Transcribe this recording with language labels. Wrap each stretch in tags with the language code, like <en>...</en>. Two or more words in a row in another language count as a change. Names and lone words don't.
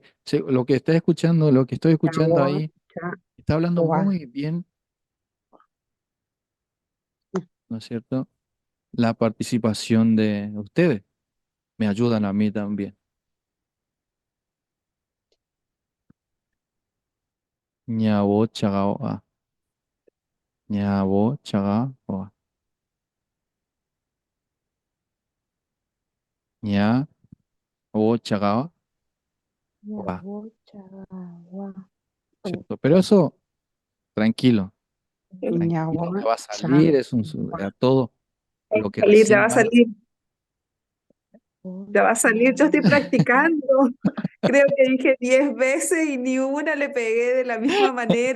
<es>Lo que está escuchando, lo que estoy escuchando ahí, está hablando Ñahuachagua. muy bien, ¿no es cierto? La participación de ustedes me ayudan a mí también. Ñabo chagaoa. Ñabo chagaoa. Ñabo chagaoa. Ñabo charawa. ¿Cierto? Pero eso, tranquilo, tranquilo, Ñawa, me va a cha, salir, a todo lo que Salir, ya va recién a va. salir, ya va a salir. Yo estoy practicando. Creo que dije 10 veces y ni una le pegué de la misma manera.</es>